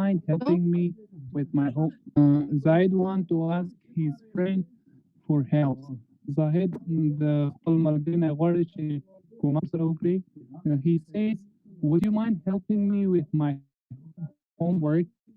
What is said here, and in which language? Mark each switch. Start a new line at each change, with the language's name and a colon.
English: mind helping me with my home? Zahid want to ask his friend for help.
Pashto: زاهد د خپل ملګري نه غواړي چې کومک سره وکړي.
English: He says, would you mind helping me with my homework?